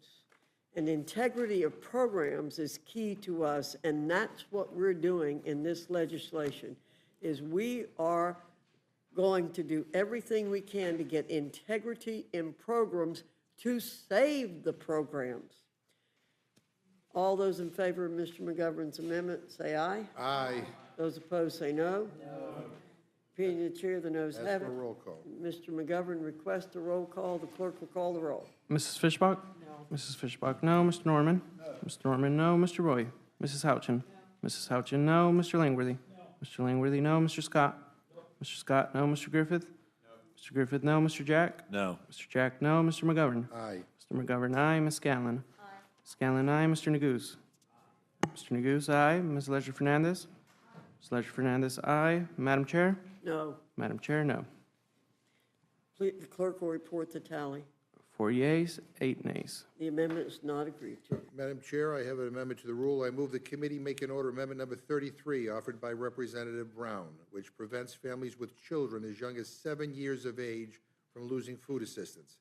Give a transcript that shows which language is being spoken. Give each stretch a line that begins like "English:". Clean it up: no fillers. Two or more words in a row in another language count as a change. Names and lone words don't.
English: And integrity of programs is key to us, and that's what we're doing in this legislation, is we are going to do everything we can to get integrity in programs to save the programs. All those in favor of Mr. McGovern's amendment, say aye. Aye. Those opposed, say no. No. Opinion of the chair, the noes have it. Ask for a roll call. Mr. McGovern requests a roll call. The clerk will call the roll. Mrs. Fishbach? No. Mrs. Fishbach, no. Mr. Norman? No. Mr. Norman, no. Mr. Roy? Mrs. Houchin? No. Mrs. Houchin, no. Mr. Langworthy? No. Mr. Langworthy, no. Mr. Scott? Mr. Scott, no. Mr. Griffith? Mr. Griffith, no. Mr. Jack? No. Mr. Jack, no. Mr. McGovern? Aye. Mr. McGovern, aye. Ms. Scanlon? Ms. Scanlon, aye. Mr. Neguse? Mr. Neguse, aye. Ms. Ledger-Fernandez? Ms. Ledger-Fernandez, aye. Madam Chair? No. Madam Chair, no. Please, the clerk will report the tally. 4 yeas, 8 nays. The amendment is not agreed to. Madam Chair, I have an amendment to the rule. I move the committee make an order amendment number 33 offered by Representative Brown, which prevents families with children as young as 7 years of age from losing food assistance.